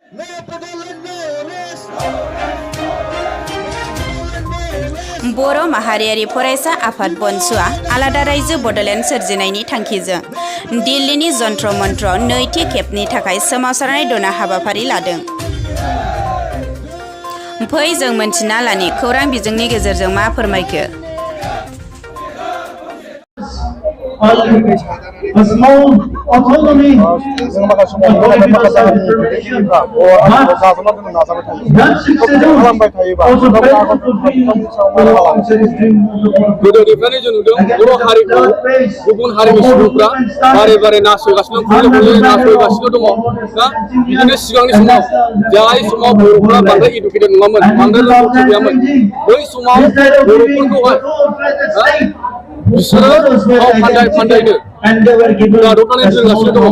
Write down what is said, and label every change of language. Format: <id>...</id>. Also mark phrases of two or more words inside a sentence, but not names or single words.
<brx>बर' माहारियारि फरायसा आफाद बनसुआ आलादा रायजो बड'लेण्ड सोरजिनायनि थांखिजों दिल्लीनि जन्त्र मन्त्र नैथि खेबनि थाखाय सोमावसारनाय दना हाबाफारि लादों। फै जों मोनथिना लानि खौरां बिजोंनि गेजेरजों मा फोरमायखो।</brx> <en>A small autonomy that</en> <brx>गोदोनिफ्रायनो जों नुदों बर' हारिखौ गुबुन हारिनि सुबुंफ्रा बारे बारे नासयगासिनो नासयगासिनो दङ दा बिदिनो सिगांनि समाव जाय समाव बर'फ्रा बांद्राय इडुकेटेड नङामोन बांद्राय रोंगौथि गैयामोन बै समाव बर'फोरखौहाय बिसोरो फान्दायनो गादबनानै दोनगासिनो दङ।</brx>